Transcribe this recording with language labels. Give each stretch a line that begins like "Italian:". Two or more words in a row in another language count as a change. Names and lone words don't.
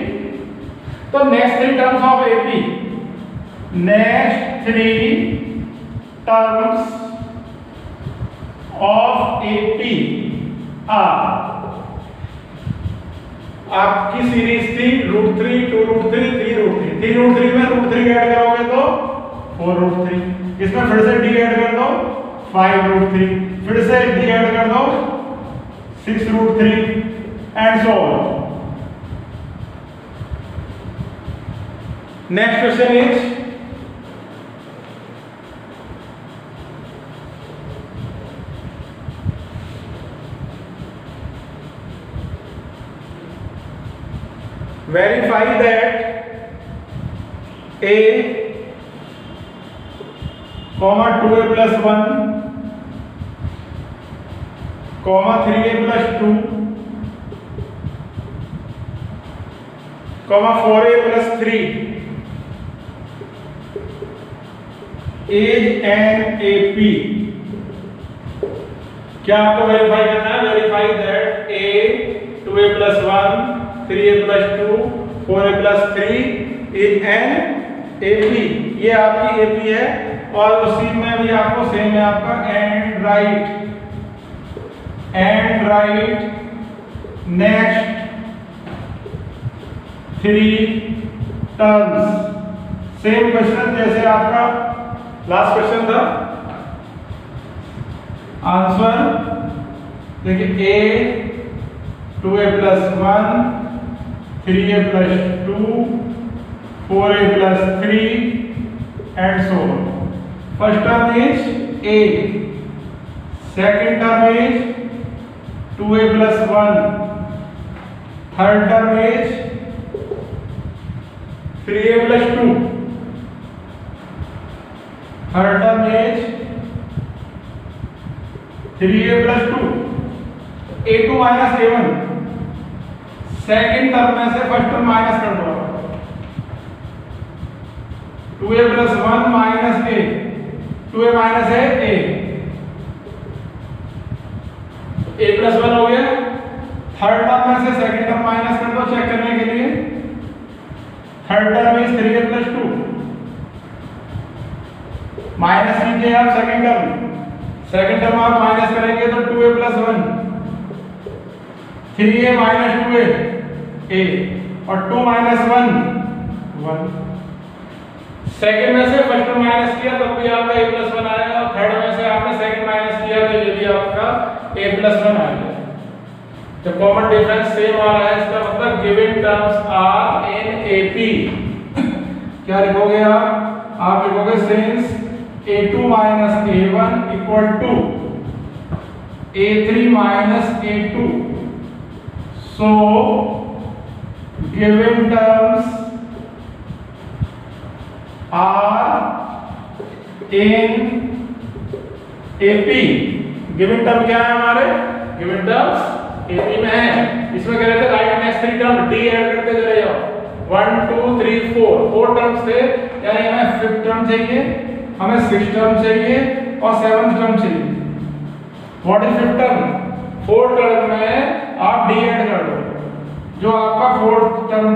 Hindi: तो
English: next 3 terms of AP, next 3 terms of AP are,
Hindi: आपकी सीरीज थी √3 2√3 3√3, 3√3 में √3 ऐड करोगे तो 4√3, इसमें फिर से
English: D add
Hindi: कर दो 5√3, फिर से
English: D add
Hindi: कर दो 6√3
English: and so on. next question is verify that a, 2a plus 1, 3a plus 2, 4a plus 3 is an AP।
Hindi: क्या आपको वेरीफाई करना है,
English: verify that a 2a plus 1 3a plus 2 4a plus 3 is an AP.
Hindi: ये आपकी AP है और उसी में भी आपको सेम है आपका
English: and write next 3 terms. same question
Hindi: जैसे आपका लास्ट क्वेश्चन था।
English: आंसर देखिए a 2a plus 1 3a plus 2 4a plus 3 and so on। First term is a, second term is 2a plus 1, third term is 3a plus 2, third term is 3a plus 2, a2 minus a1, second term
Hindi: में से
English: first term minus
Hindi: कर दो,
English: 2a plus 1 minus a, 2a minus a, a plus 1
Hindi: हो गया।
English: third term
Hindi: में से
English: second term minus
Hindi: कर दो चेक करने के लिए,
English: third term is 3a plus 2,
Hindi: माइनस कीजिए आप
English: second term
Hindi: आप माइनस करेंगे तो
English: 2a plus 1, 3a minus 2a, a,
Hindi: और 2 minus 1, 1। सेकंड में से
English: first term minus
Hindi: किया तब भी आपका
English: a plus 1
Hindi: आएगा, और थर्ड में से आपने सेकंड माइनस किया तो ये भी आपका
English: a plus 1
Hindi: आएगा। तो
English: common difference same
Hindi: आ रहा है, इसका मतलब
English: given terms are in AP.
Hindi: क्या लिखोगे आप लिखोगे
English: सिंस a2 minus a1 equal to a3 minus a2, so given terms are in AP। given term
Hindi: क्या है हमारे,
English: given terms AP
Hindi: में है। इसमें कह रहे थे
English: write next 3 term d add
Hindi: करते चले जाओ, 1 2 3 4 टर्म्स थे, यानी हमें 5th टर्म चाहिए, हमें 6th टर्म चाहिए और 7th टर्म चाहिए।
English: what is 5th term,
Hindi: 4th टर्म में आप
English: d add
Hindi: कर दो, जो आपका 4th टर्म